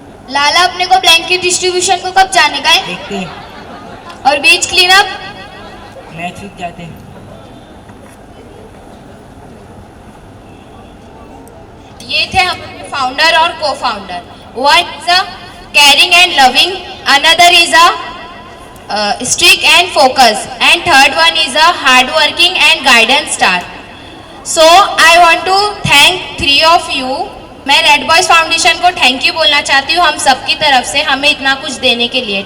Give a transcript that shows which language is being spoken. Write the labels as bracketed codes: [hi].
[hi] लाला, अपने को blanket distribution को कब जाने का है? देखते हैं। और बीच क्लीन अप? नेक्स्ट वीक जाते हैं। ये थे हमारे फाउंडर और को founder. [en] One is a caring and loving, another is a strict and focus, and third one is a hard working and guidance star. So I want to thank three of you. [hi] मैं red boys foundation को thank you बोलना चाहती हूँ हम सबकी तरफ से, हमें इतना कुछ देने के लिए।